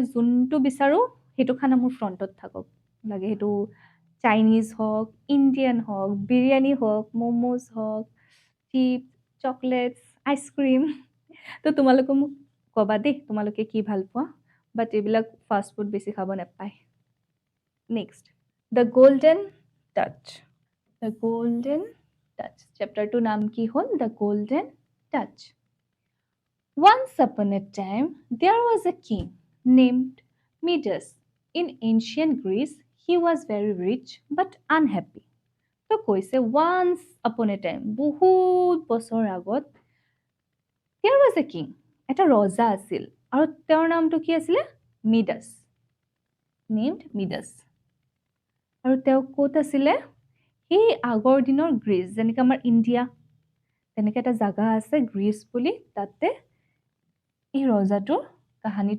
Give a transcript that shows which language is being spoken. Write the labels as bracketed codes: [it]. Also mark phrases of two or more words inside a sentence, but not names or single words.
[as] যোনটো বিচাৰোঁ সেইটো খানা মোৰ ফ্ৰণ্টত থাকক লাগে সেইটো চাইনিজ হওক ইণ্ডিয়ান হওক বিৰিয়ানী হওক ম'ম'জ হওক [en] chips chocolates ice cream [as] তো তোমালোকে মোক ক'বা দেই তোমালোকে কি ভাল পোৱা বাট এইবিলাক [en] fast food [as] বেছি খাব নাপায় [en] next the golden touch [as] চেপ্টাৰটোৰ নাম কি হ'ল [en] the golden touch Once upon a time, there was a king named Midas. In ancient Greece, he was very rich but unhappy. [as] তো কৈছে [en] once upon a time, [as] বহুত বছৰ আগত [en] there was a king, [as] এটা ৰজা আছিল আৰু তেওঁৰ নামটো কি আছিলে মিডাছ named Midas. আৰু তেওঁ ক'ত আছিলে সেই আগৰ দিনৰ গ্ৰীচ যেনেকৈ আমাৰ ইণ্ডিয়া তেনেকৈ এটা জাগা আছে গ্ৰীচ বুলি তাতে এই ৰজাটোৰ কাহিনীটো